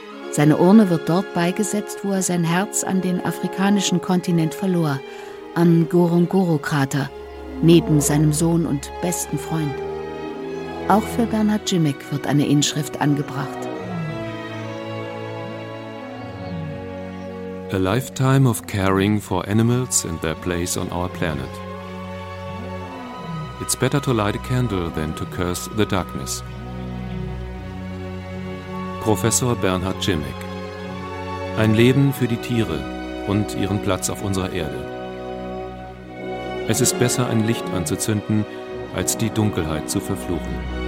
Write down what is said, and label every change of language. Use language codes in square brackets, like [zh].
[de] Seine Urne wird dort beigesetzt, wo er sein Herz an den afrikanischen Kontinent verlor, am Ngorongoro-Krater, neben seinem Sohn und besten Freund. Auch für Bernhard Jimek wird eine Inschrift angebracht. [en] A lifetime of caring for animals and their place on our planet. It's better to light a candle than to curse the darkness. Professor Bernhard Jimek. [de] Ein Leben für die Tiere und ihren Platz auf unserer Erde. Es ist besser, ein Licht anzuzünden, als die Dunkelheit zu verfluchen.